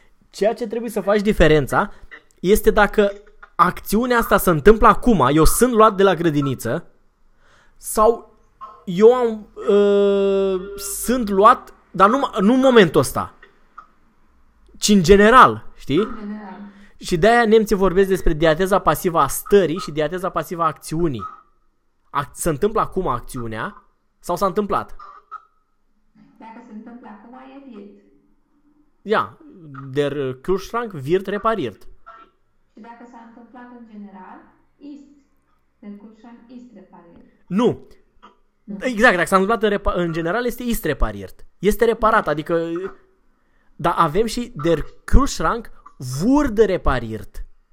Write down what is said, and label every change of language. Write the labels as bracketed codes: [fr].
[ro] Ceea ce trebuie să faci diferența este dacă acțiunea asta se întâmplă acum, eu sunt luat de la grădiniță, sau eu am, sunt luat, dar nu în momentul ăsta, ci în general, știi? În general. Și de-aia nemții vorbesc despre diateza pasivă a stării și diateza pasivă a acțiunii. Se întâmplă acum acțiunea sau s-a întâmplat? Dacă se întâmplă acum, e wird. [de] Ia, der Kühlschrank wird repariert. [ro] Și dacă s-a întâmplat în general, ist. [de] Den Kühlschrank ist repariert. [ro] Nu. Exact, dacă s-a întâmplat în general, este [de] ist repariert. [ro] Este reparat, adică... Dar avem și [de] der Kühlschrank wurde repariert.